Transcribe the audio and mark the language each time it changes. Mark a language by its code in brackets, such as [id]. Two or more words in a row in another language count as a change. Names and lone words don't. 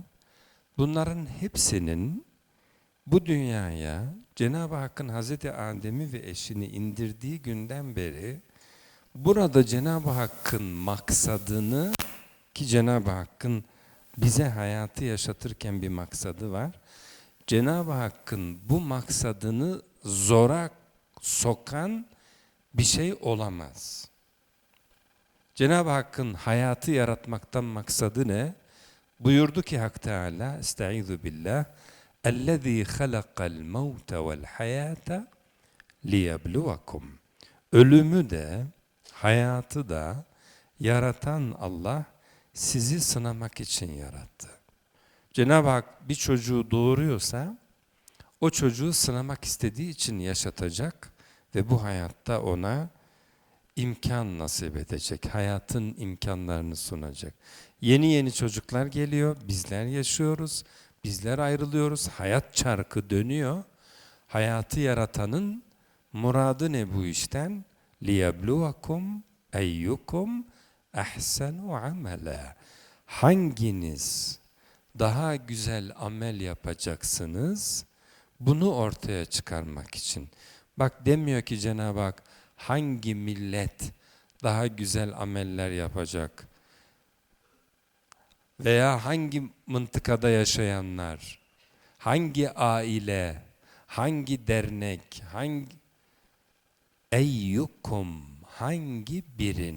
[tr] Bunların hepsinin bu dünyaya Cenab-ı Hakk'ın Hazreti Adem'i ve eşini indirdiği günden beri burada Cenab-ı Hakk'ın maksadını, ki Cenab-ı Hakk'ın bize hayatı yaşatırken bir maksadı var. Cenab-ı Hakk'ın bu maksadını zora sokan bir şey olamaz. Cenab-ı Hakk'ın hayatı yaratmaktan maksadı ne? Buyurdu ki Hak Teala, [ar] أستعيذ بالله, اَلَّذ۪ي خَلَقَ الْمَوْتَ وَالْحَيَاةَ لِيَبْلُوَكُمْ. [tr] Ölümü de, hayatı da yaratan Allah sizi sınamak için yarattı. Cenab-ı Hak bir çocuğu doğuruyorsa, o çocuğu sınamak istediği için yaşatacak ve bu hayatta ona imkan nasip edecek, hayatın imkanlarını sunacak. Yeni çocuklar geliyor, bizler yaşıyoruz, bizler ayrılıyoruz, hayat çarkı dönüyor. Hayatı yaratanın muradı ne bu işten? [ar] لِيَبْلُوَكُمْ اَيُّكُمْ اَحْسَنُ عَمَلًا. [tr] Hanginiz daha güzel amel yapacaksınız? Bunu ortaya çıkarmak için. Bak demiyor ki Cenab-ı Hak hangi millet daha güzel ameller yapacak? Veya hangi mıntıkada yaşayanlar, hangi aile, hangi dernek, hangi biriniz?